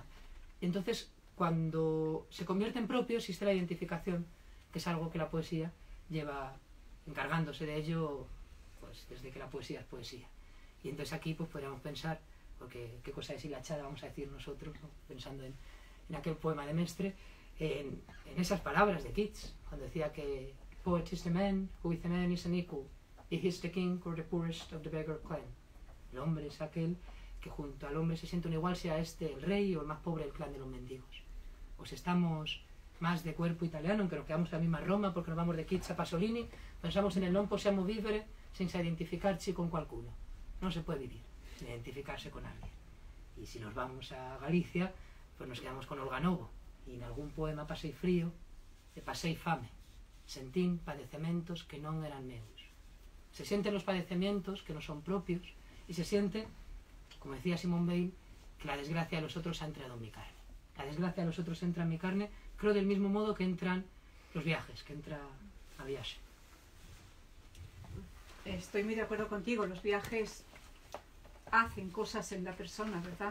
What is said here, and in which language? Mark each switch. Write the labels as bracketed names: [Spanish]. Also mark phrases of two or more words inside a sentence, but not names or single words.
[Spanish] Y entonces, cuando se convierte en propio, existe la identificación, que es algo que la poesía lleva encargándose de ello pues desde que la poesía es poesía. Y entonces aquí pues podríamos pensar, porque qué cosa es hilachada, vamos a decir nosotros, ¿no? Pensando en aquel poema de Mestre, en esas palabras de Keats, cuando decía que [English] poet is the man who with a man is unequal, he is the king or the poorest of the beggar clan. [Spanish] El hombre es aquel que junto al hombre se siente un igual, sea este el rey o el más pobre del clan de los mendigos. Pues estamos más de cuerpo italiano, aunque nos quedamos en la misma Roma, porque nos vamos de Keats a Pasolini, pensamos en el [Italian] non possiamo vivere senza identificarci con qualcuno. [Spanish] No se puede vivir sin identificarse con alguien. Y si nos vamos a Galicia, pues nos quedamos con Olga Novo, y en algún poema [Galician] pasei frío, e pasei fame, sentín padecementos que non eran meus. [Spanish] Se sienten los padecimientos que no son propios, y se siente, como decía Simone Weil, que la desgracia de los otros ha entrado en mi carne. La desgracia de los otros entra en mi carne, creo del mismo modo que entran los viajes, que entra a viaje. Estoy muy de acuerdo contigo, los viajes hacen cosas en la persona, ¿verdad?